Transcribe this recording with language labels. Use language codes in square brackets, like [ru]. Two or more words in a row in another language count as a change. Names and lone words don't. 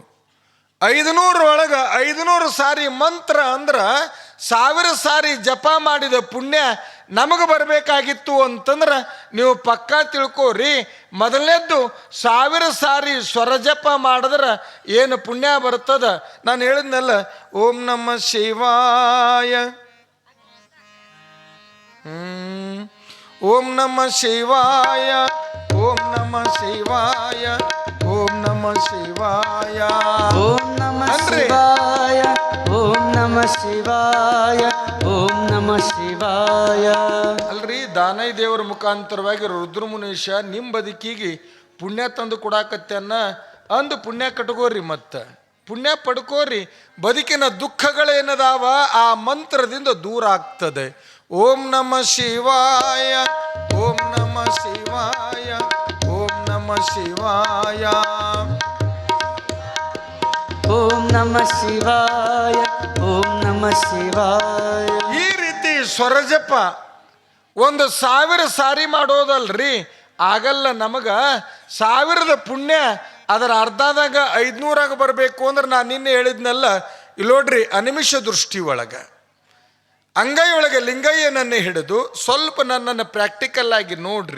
[kn] 500 ಒಳಗೆ 500 ಸಾರಿ ಮಂತ್ರ ಅಂದ್ರೆ 1000 ಸಾರಿ ಜಪ ಮಾಡಿದ ಪುಣ್ಯ ನಮಗೆ ಬರಬೇಕಾಗಿತ್ತು ಅಂತಂದ್ರೆ ನೀವು ಪಕ್ಕಾ ತಿಳ್ಕೋರಿ. ಮೊದಲನೇದ್ದು 1000 ಸಾರಿ ಸ್ವರಜಪ ಮಾಡಿದ್ರೆ ಏನು ಪುಣ್ಯ ಬರ್ತದ? ನಾನು ಹೇಳಿದ್ನಲ್ಲ, [sa] ಓಂ ನಮಃ ಶಿವಾಯ, ಓಂ ನಮಃ ಶಿವಾಯ, ಓಂ ನಮಃ ಶಿವಾಯ, ಓಂ ನಮಃ ಶಿವಾಯ, ಓಂ ನಮಃ ಶಿವಾಯ, ಓಂ ನಮಃ ಶಿವಾಯ, ಓಂ ನಮಃ ಶಿವಾಯ. [kn] ಅಲ್ರಿ, ದಾನೈ ದೇವರ ಮುಖಾಂತರವಾಗಿ ರುದ್ರಮುನೀಶ ನಿಮ್ಮ ಬದುಕಿಗೆ ಪುಣ್ಯ ತಂದು ಕೊಡಾಕತ್ತನ್ನ ಅಂದು ಪುಣ್ಯ ಕಟ್ಕೋರಿ, ಮತ್ತೆ ಪುಣ್ಯ ಪಡ್ಕೋರಿ. ಬದುಕಿನ ದುಃಖಗಳೇನದಾವ ಆ ಮಂತ್ರದಿಂದ ದೂರ ಆಗ್ತದೆ. [sa] ಓಂ ನಮಃ ಶಿವಾಯ, ಓಂ ನಮಃ ಶಿವಾಯ, ಓಂ ನಮಃ ಶಿವಾಯ, ಓಂ ನಮಃ ಶಿವಾಯ, ಓಂ ನಮಃ ಶಿವಾಯ. [kn] ಈ ರೀತಿ ಸ್ವರಜಪ 1000 ಸಾರಿ ಮಾಡೋದಲ್ರಿ, ಆಗಲ್ಲ. ನಮಗೆ 1000 ಪುಣ್ಯ ಅದರ ಅರ್ಧದಾಗ 500 ಬರಬೇಕು ಅಂದ್ರೆ ನಾನು ನಿನ್ನೆ ಹೇಳಿದ್ನಲ್ಲ, ಇಲ್ಲೋಡ್ರಿ, ಅನಿಮಿಷ ದೃಷ್ಟಿ ಒಳಗೆ ಅಂಗೈ ಒಳಗೆ ಲಿಂಗಯ್ಯನನ್ನೇ ಹಿಡಿದು ಸ್ವಲ್ಪ ನನ್ನನ್ನು ಪ್ರಾಕ್ಟಿಕಲ್ ಆಗಿ ನೋಡ್ರಿ.